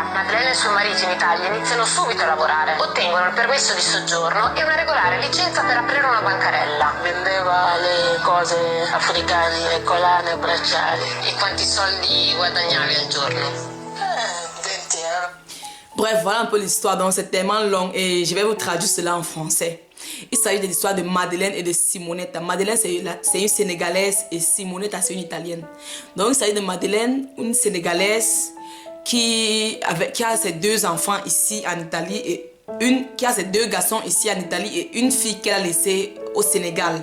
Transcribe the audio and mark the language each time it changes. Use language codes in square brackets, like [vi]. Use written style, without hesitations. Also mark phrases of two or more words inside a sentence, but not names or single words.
[it] Madeleine e suo marito in Italia iniziano subito a lavorare. Ottengono il permesso di soggiorno e una regolare licenza per aprire una bancarella. Vendeva le cose africane, le collane, bracciali. E quanti soldi guadagnavi al giorno? 20 euro. [fr] Bref, voilà un peu l'histoire, donc c'est tellement long et je vais vous traduire cela en français. Il s'agit de l'histoire de Madeleine et de Simonetta. Madeleine, c'est une Sénégalaise et Simonetta, c'est une Italienne. Donc, il s'agit de Madeleine, une Sénégalaise qui a ses 2 enfants ici en Italie et qui a ses 2 garçons ici en Italie et une fille qu'elle a laissée au Sénégal.